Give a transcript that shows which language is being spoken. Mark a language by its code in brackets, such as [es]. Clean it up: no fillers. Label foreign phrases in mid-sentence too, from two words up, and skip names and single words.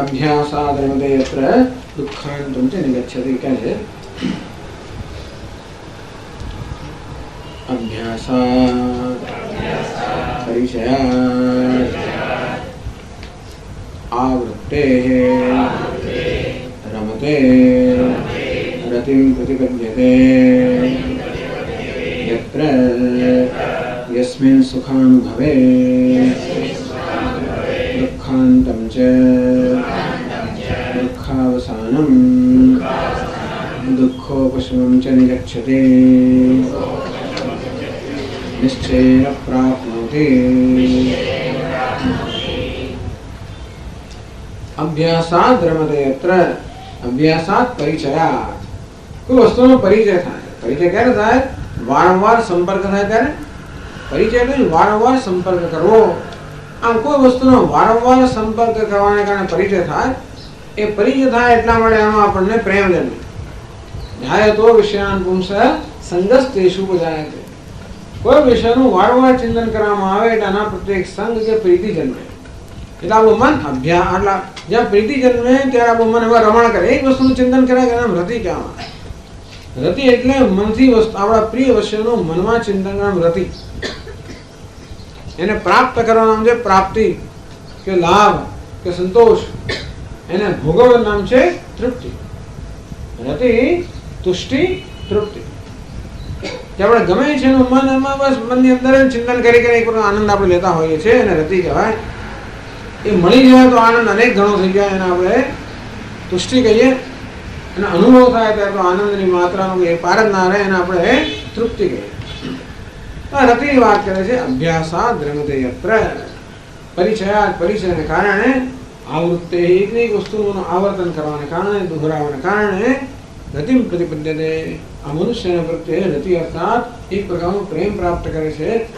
[sa] અભ્યાસાદ્રમતે યત્ર દુઃખાંતમ ચ નિગચ્છતિ [gu] કહે છે. [sa] અભ્યાસાદ પરિચયાદ આવૃત્તે रमते रतिं प्रतिपद्यते यत्र यस्मिन् सुखानुभवे दुःखान्तं च दुःखावसानं दुःखोपशमं च निगच्छति निश्चयेन प्राप्नोति। अभ्यासात् रमते यत्र अभ्यासात् परिचयात् [gu] कोई वस्तुનો પરિચય થાય પરિચય ક્યારે થાય વારંવાર સંપર્ક થાય ત્યારે પરિચય એટલે વારંવાર સંપર્ક કરવો આમ કોઈ વસ્તુનો વારંવાર સંપર્ક કરવાને કારણે પરિચય થાય એ પરિચય થાય એટલા માટે આમાં આપણને પ્રેમ જન્મે [sa] ध्यायतो विषयान् पुंसः संगस्तेषु उपजायते [gu] કોઈ વિષયનું વારંવાર ચિંતન કરવામાં આવે એટલે આના પ્રત્યે સંગ કે પ્રીતિ જન્મે એટલે આપણું મન અભ્યાસ આટલા જ્યાં પ્રીતિ જન્મે ત્યારે આપણું મન એવા રમણ કરે એક વસ્તુનું ચિંતન કરે કે એના રતિ કહેવામાં રતિ એટલે મનથી વસ્તુ આપણા પ્રિય વિષયનું મનમાં ચિંતન કરવાનું રતિ એને પ્રાપ્ત કરવાનું નામ છે પ્રાપ્તિ કે લાભ કે સંતોષ એને ભોગવવાનું નામ છે તૃપ્તિ રતિ तुष्टि तृप्ति આપણે ગમે છે એનું મન એમાં બસ મનની અંદર ચિંતન કરી એક પ્રકારનો આનંદ આપણે લેતા હોઈએ છીએ એને રતિ કહેવાય એ મળી જાય તો આનંદ અનેક ગણો થઈ જાય એને આપણે તુષ્ટિ કહીએ અને અનુભવ થાય ત્યારે તો આનંદની માત્રાનો એ પાર જ ના રહે એને આપણે તૃપ્તિ કહીએ તો રતિની વાત કરે છે [sa] અભ્યાસાદ રમતે યત્ર પરિચયાત [gu] પરિચયને કારણે આવૃત્તે એક વસ્તુનું આવર્તન કરવાને કારણે દોહરાવાને કારણે [sa] રતિમ પ્રતિપદ્યતે [gu] આ મનુષ્યના પ્રત્યે રતિ અર્થાત એક પ્રકારનો પ્રેમ પ્રાપ્ત કરે છે